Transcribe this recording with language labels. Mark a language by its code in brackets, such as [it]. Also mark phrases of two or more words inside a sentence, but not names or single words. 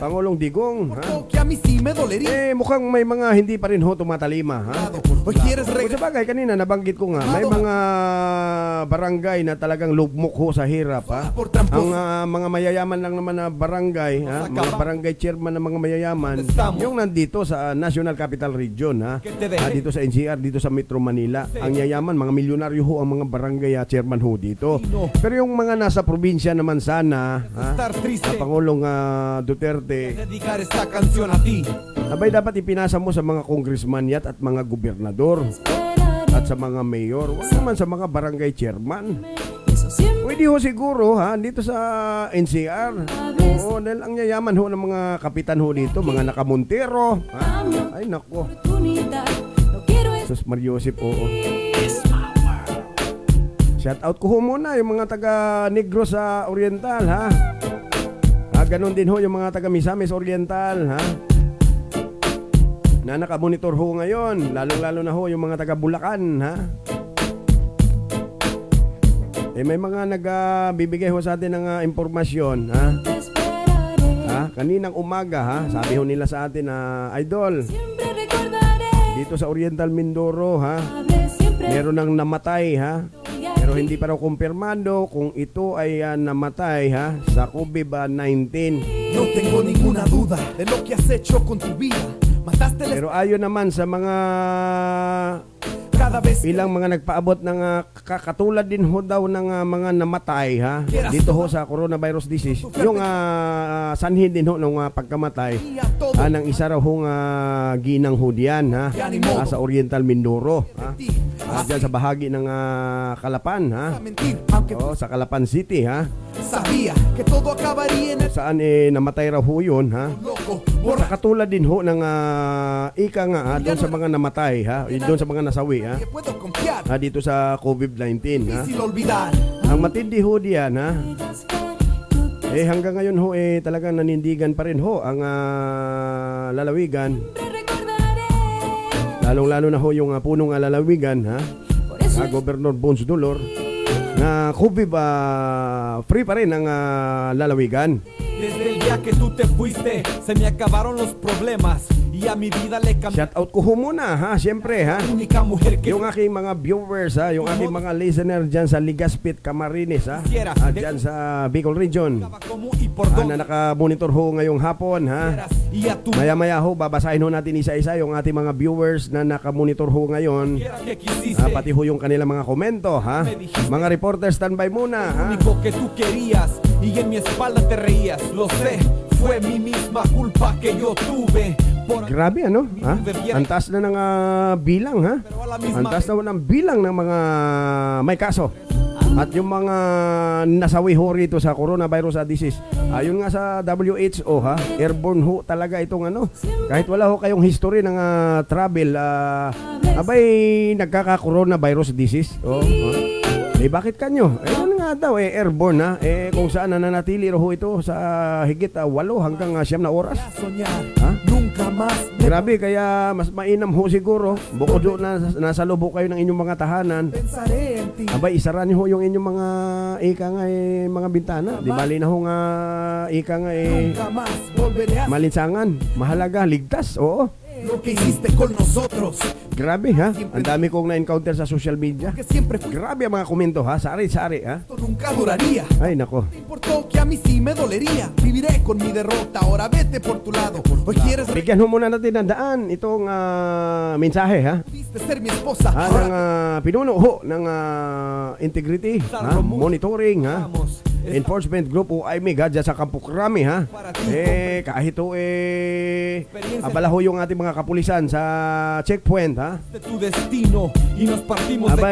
[tl] Pangulong Digong. [es] Porque a mí sí me dolería. [tl] Mukhang may mga hindi pa rin ho tumatalima. [es] Hoy quieres O regresar. [tl] sabagay, kanina nabanggit ko nga, may mga barangay na talagang lugmok ho sa hirap. [es] Por trampos. [tl] Ang mga mayayaman lang naman na barangay, mga barangay chairman ng mga mayayaman, yung nandito sa National Capital Region, dito sa NCR, dito sa Metro Manila. Ang yayaman, mga milyonaryo ho ang mga barangay chairman ho dito. Pero yung mga nasa probinsya naman sana, [es] Estar triste. [tl] Pangulong Duterte, [es] Dedicar esta canción a ti. [tl] abay dapat ipinasa mo sa mga congressman yat at mga gobernador at sa mga mayor, wag naman sa mga barangay chairman. [es] Eso siempre [tl] Pwede ho siguro dito sa NCR. Oo, dahil ang yayaman ho ng mga kapitan ho dito, mga nakamontero. Ay nako, [es] oportunidad. No quiero [tl] Sus Mariosip, oo. [en] Shout out [tl] ko ho muna yung mga taga Negros sa Oriental ganon din ho yung mga taga Misamis Oriental na nakamonitor ho ngayon, lalong-lalo na ho yung mga taga Bulacan may mga nagbibigay ho sa atin ng impormasyon [es] te esperaré. [tl] kaninang umaga sabi ho nila sa atin na idol [es] Siempre recordaré. [tl] dito sa Oriental Mindoro [es] Hablé siempre. [tl] meron nang namatay pero hindi pa raw kumpirmado kung ito ay namatay sa COVID-19. [es] No tengo ninguna duda de lo que has hecho con tu vida. Mataste la [tl] Pero ayon naman sa mga [es] cada vez. [tl] ilang mga nagpaabot ng katulad din ho daw ng mga namatay dito ho sa [en] coronavirus disease. [tl] Yung sanhin din ho ng pagkamatay ng isa raw hong ginang ho diyan sa Oriental Mindoro. Diyan sa bahagi ng Calapan [es] Mentir, aunque [tl] sa Calapan City [es] sabía que todo acabaría en el [tl] saan namatay raw ho yun [es] loco. Borra [tl] Katulad din ho ng ika nga doon sa mga namatay doon sa mga nasawi [es] que puedo confiar. [tl] dito sa COVID-19 [es] Difícil olvidar. [tl] Ang matindi ho diyan hanggang ngayon ho talagang nanindigan pa rin ho ang lalawigan, [es] Siempre recordaré. [tl] lalong-lalo na ho yung punong lalawigan [es] Por eso [tl] Governor Bones Dolor na [en] COVID free [tl] pa rin ang lalawigan. [es] Desde el día que tú te fuiste, se me acabaron los problemas y a mi vida le cambió. [en] Shout out [tl] ko ho muna siyempre [es] La única mujer que [tl] yung aking mga viewers yung aking mga listener dyan sa Ligaspit, Camarines dyan sa Bicol Region [es] estaba como y por [tl] na [es] dónde [tl] nakamonitor ho ngayong hapon [es] quieras. Y a tu [tl] maya-maya ho babasahin ho natin isa-isa yung ating mga viewers na nakamonitor ho ngayon [es] quiera que quisiste. [tl] pati ho yung kanilang mga komento mga reporters, standby muna [es] Lo único que tú querías y en mi espalda te reías. Lo sé, fue mi misma culpa que yo tuve. Por [tl] Grabe ang taas na ng bilang [es] pero a la [tl] ang [es] misma [tl] taas na ng bilang ng mga may kaso at yung mga nasawi ho rito sa [en] coronavirus disease. [tl] Ayon nga sa WHO airborne ho talaga itong kahit wala ho kayong history ng travel abay nagkaka- [en] coronavirus disease. [tl] Bakit kanyo? Ano nga daw airborne kung saan nananatili ho ito sa higit 8 hanggang 9 na oras. [es] soñar, nunca más. [tl] Grabe, kaya mas mainam ho siguro bukod doon na nasa loob kayo ng inyong mga tahanan, [es] Pensaré en ti. [tl] abay isara niyo ho yung inyong mga ika nga mga bintana. Di bali na ho nga ika nga [es] Nunca más volveré a [tl] malinsangan, mahalaga, ligtas. Oo. [es] lo que hiciste con nosotros. [tl] Grabe ang dami kong na-encounter sa [en] social media. [es] Que siempre fue [tl] Grabe ang mga komento sari-sari [es] esto nunca duraría. [tl] Ay nako. [es] No importó que a mí sí me dolería. Viviré con mi derrota. Ahora vete por tu lado. Hoy quieres [tl] Bigyan ho muna natin ng daan itong mensahe [es] Pudiste ser mi esposa. [tl] ng pinuno ho ng integrity, monitoring [es] Vamos. [tl] Enforcement Group o IMIG ha, dyan sa Campo Crame ha. Kahit abala ho yung ating mga kapulisan sa checkpoint ha. [es] De tu destino y nos partimos de